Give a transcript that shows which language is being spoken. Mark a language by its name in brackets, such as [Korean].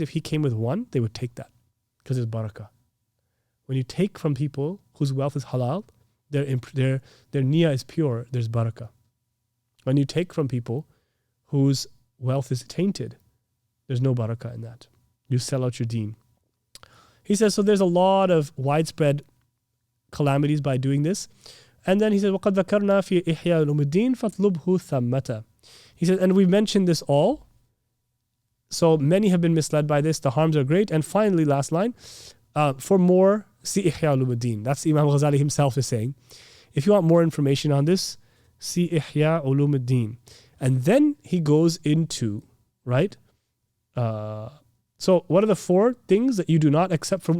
[English] If he came with 1, they would take that because it's barakah. When you take from people whose wealth is halal, their niyyah is pure, there's barakah. When you take from people whose wealth is tainted, there's no barakah in that. You sell out your deen. He says, so there's a lot of widespread calamities by doing this. And then he says, [Arabic] وَقَدْ ذَكَرْنَا فِي إِحْيَاءِ عُلُومِ الدِّينِ فَاطْلُبْهُ ثَمَّةً. [English] He says, and we've mentioned this all. So many have been misled by this. The harms are great. And finally, last line, for more, see Ihya Ulumuddin. That's Imam Ghazali himself is saying. If you want more information on this, see Ihya Ulumuddin. And then he goes into, right? So what are the 4 things that you do not accept from?